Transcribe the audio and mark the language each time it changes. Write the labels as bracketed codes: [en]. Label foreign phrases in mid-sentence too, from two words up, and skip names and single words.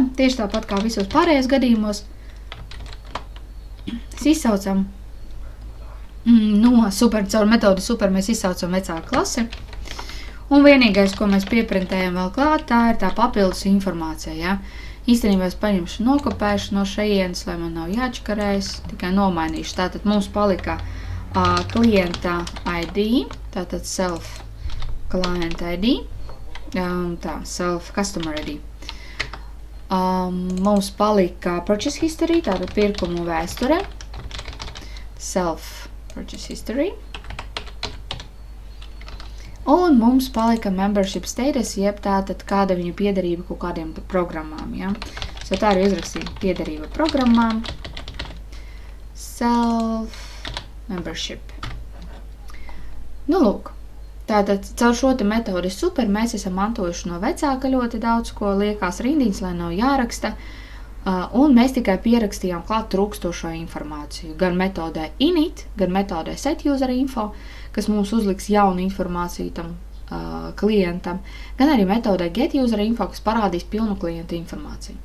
[lv] Tieši tāpat kā visos pārējos gadījumos. Mēs izsaucam no super, caur metodi super mēs izsaucam vecāku klasi. Un vienīgais, ko mēs pieprintējam vēl klāt, tā ir tā papildus informācija, ja? Īstenībā es paņemšu nokopēšu no šejienes, lai man nav jāčakarējas, tikai nomainīšu. Tātad mums palika klienta ID, tātad [en] self client ID, self customer ID. [lv] Mums palika [en] purchase history, [lv] tātad pirkumu vēsture, [en] self purchase history. [lv] Un mums palika [en] membership status, [lv] jeb tātad kāda viņa piederība kaut kādiem programmām, ja? Tā arī uzrakstīja piederība programmām, [en] self membership. [lv] Nu, lūk. Tātad caur šo te metodi super mēs esam mantojuši no vecāka ļoti daudz, ko liekās rindiņas, lai nav jāraksta, un mēs tikai pierakstījām klāt trūkstošo informāciju. Gan metodē init, gan metodē setUserInfo, kas mums uzliks jaunu informāciju tam klientam, gan arī metodē getUserInfo, kas parādīs pilnu klienta informāciju.